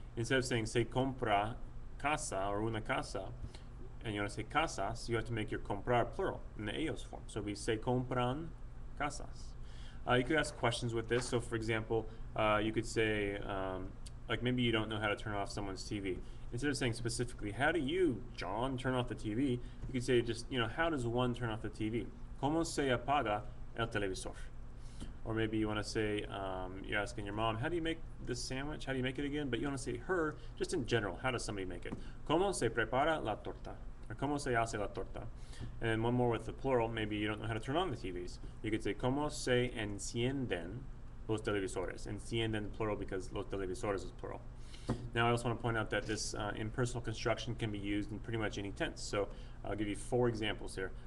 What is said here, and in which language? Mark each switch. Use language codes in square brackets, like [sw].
[en] Instead of saying [es] "se compra casa" [en] or "una casa," and you want to say "casas," you have to make your comprar plural in the ellos form. So we [es] "se compran casas." [en] You could ask questions with this. So, for example, you could say, like, maybe you don't know how to turn off someone's TV. Instead of saying specifically, "How do you, John, turn off the TV?" you could say just, you know, "How does one turn off the TV? [es] ¿Cómo se apaga el televisor?" [en] Or maybe you want to say, you're asking your mom, "How do you make this sandwich? How do you make it again?" But you want to say her, just in general, how does somebody make it? [es] ¿Cómo se prepara la torta? [en] Or [es] ¿cómo se hace la torta? [en] And then one more with the plural, maybe you don't know how to turn on the TVs. You could say, [es] ¿Cómo se encienden los televisores? [en] Encienden plural because los televisores is plural. Now, I also want to point out that this impersonal construction can be used in pretty much any tense. So I'll give you 4 examples here.